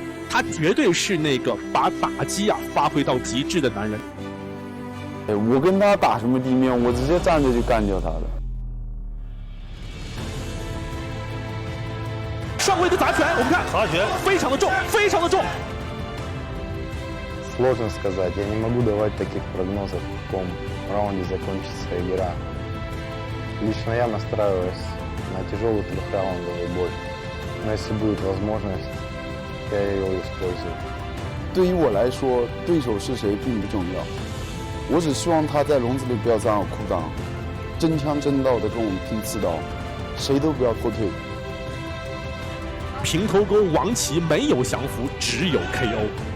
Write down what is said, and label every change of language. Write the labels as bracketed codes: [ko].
[zh] 他绝对是那个把打击发挥到极致的男人。我跟他打什么地面，我直接站着就干掉他的。上位的砸拳，我们看砸拳非常的重，非常的重。 [ru] Сложно сказать, я не могу давать таких прогнозов, в каком раунде закончится игра. Лично я настраиваюсь на тяжелый трехраундовый бой, но если будет возможность, я ее использую. [zh] 对于我来说，对手是谁并不重要，我只希望他在笼子里不要藏好裤裆，真枪真刀的跟我们拼刺刀，谁都不要后退。平头哥王琦没有降服，只有 KO。